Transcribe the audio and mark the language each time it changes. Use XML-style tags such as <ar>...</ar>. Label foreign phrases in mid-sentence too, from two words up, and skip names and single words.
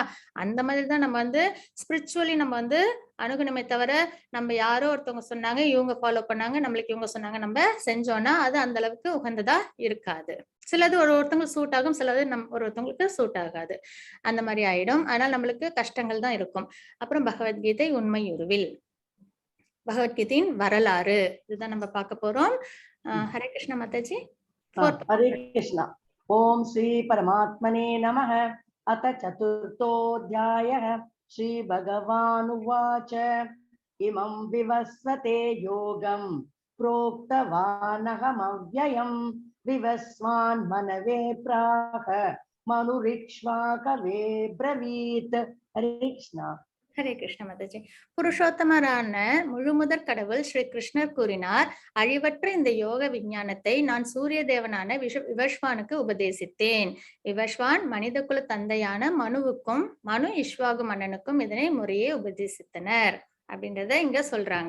<ta>அந்த மாதிரிதான் நம்ம ஸ்பிரிச்சுவலி நம்ம அணுகணுமே தவிர, நம்ம யாரோ ஒருத்தவங்க சொன்னாங்க, இவங்க ஃபாலோ பண்ணாங்க, நம்மளுக்கு இவங்க சொன்னாங்க, நம்ம செஞ்சோம்னா அது அந்த அளவுக்கு உகந்ததா இருக்காது. சிலது ஒருத்தவங்களுக்கு சூட் ஆகும், சிலது ஒருத்தவங்களுக்கு சூட் ஆகாது. அந்த மாதிரி ஆயிடும். அதனால நம்மளுக்கு கஷ்டங்கள் தான் இருக்கும். அப்புறம் பகவத்கீதை உண்மை உருவில். பகவத்கீதையின் வரலாறு இதுதான் நம்ம பார்க்க போறோம். ஹரே கிருஷ்ணா மாதாஜி.</ta> <sa>हरे कृष्णा. ओम श्री परमात्मने नमः. अथ चतुर्थोऽध्यायः. श्री भगवानुवाच इमं विवस्वते योगं प्रोक्तवानहमव्ययं विवस्वान् मनवे प्राह मनुरिक्ष्वाकवे ब्रवीत्. हरे कृष्णा.</sa> <ta>ஹரே கிருஷ்ண மாதாஜி. புருஷோத்தமரான முழுமுதற் கடவுள் ஸ்ரீ கிருஷ்ணர் கூறினார், அழிவற்ற இந்த யோக விஞ்ஞானத்தை நான் சூரிய தேவனான விவஸ்வானுக்கு உபதேசித்தேன். விவஸ்வான் மனித குல தந்தையான மனுவுக்கும் மனு இஷ்வாகு மன்னனுக்கும் இதனை முறையே உபதேசித்தனர் அப்படின்றத இங்க சொல்றாங்க.</ta>